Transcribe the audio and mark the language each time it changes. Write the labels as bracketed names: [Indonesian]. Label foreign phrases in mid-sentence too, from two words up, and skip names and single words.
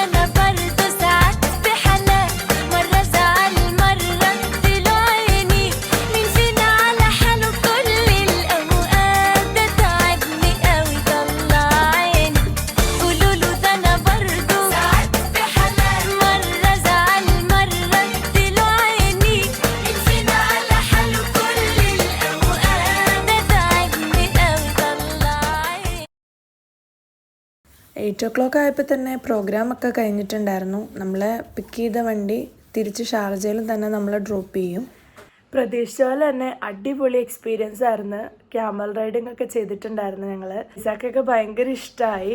[Arabic] انا برضه ساعات بحالات مره زعل مره اديله عيني مين فينا على حاله كل الاوقات ده تعبني قوي طلع عيني قولوا له ده انا برضه ساعات بحالات مره زعل مره اديله عيني مين فينا على حاله كل الاوقات ده تعبني قوي طلع عيني [Malayalam] 8 o'clock ആയപ്പോൾ തന്നെ പ്രോഗ്രാമൊക്കെ കഴിഞ്ഞിട്ടുണ്ടായിരുന്നു. നമ്മളെ പിക്ക് ചെയ്ത വണ്ടി തിരിച്ച് ഷാർജയിൽ തന്നെ നമ്മളെ ഡ്രോപ്പ് ചെയ്യും. പ്രതീക്ഷിച്ച പോലെ തന്നെ അടിപൊളി എക്സ്പീരിയൻസ് ആയിരുന്നു. [English] camel riding [Malayalam] ഒക്കെ ചെയ്തിട്ടുണ്ടായിരുന്നു ഞങ്ങൾ. ഇസാക്കൊക്കെ ഭയങ്കര ഇഷ്ടമായി.